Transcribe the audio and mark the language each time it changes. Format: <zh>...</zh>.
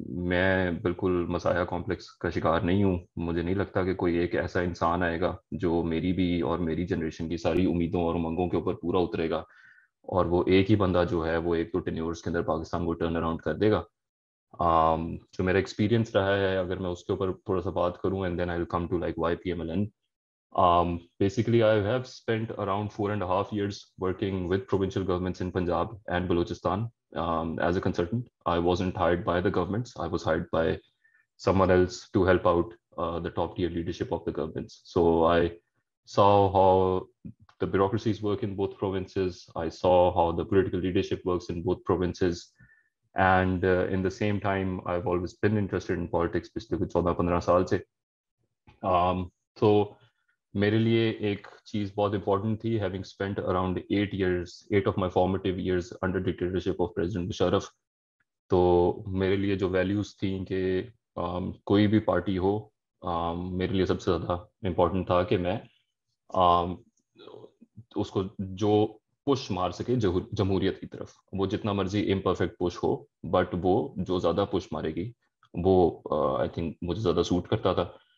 <ur>میں بالکل مسایہ کمپلیکس کا شکار نہیں ہوں. مجھے نہیں لگتا کہ کوئی ایک ایسا انسان آئے گا جو میری بھی اور میری جنریشن کی ساری امیدوں اور امنگوں کے اوپر پورا اترے گا, اور وہ ایک ہی بندہ جو ہے وہ 1-2 ٹینیورز کے اندر پاکستان کو ٹرن اراؤنڈ کر دے گا. جو میرا ایکسپیرینس رہا ہے, اگر میں اس کے اوپر تھوڑا سا بات کروں,</ur> <en>and then I will come to like why</en> <ur>P M L N.</ur> <en>Basically I have spent around 4.5 years working with provincial governments in Punjab and Balochistan as a consultant. I wasn't hired by the governments, I was hired by someone else to help out the top tier leadership of the governments. So I saw how the bureaucracies work in both provinces, I saw how the political leadership works in both provinces, and in the same time I've always been interested in politics</en> <ur>پچھلے 14-15 سال سے.</ur> <en>So</en> <ur>میرے لیے ایک چیز بہت important تھی,</ur> <en>having spent around 8 of my formative years under dictatorship of President Musharraf.</en> <ur>تو میرے لیے جو ویلیوز تھیں کہ کوئی بھی پارٹی ہو, میرے لیے سب سے زیادہ امپورٹنٹ تھا کہ میں اس کو جو پش مار سکے جمہوریت کی طرف, وہ جتنا مرضی امپرفیکٹ پش ہو, بٹ وہ جو زیادہ پش مارے گی وہ</ur> <en>I think</en> <ur>مجھے زیادہ سوٹ کرتا تھا.</ur>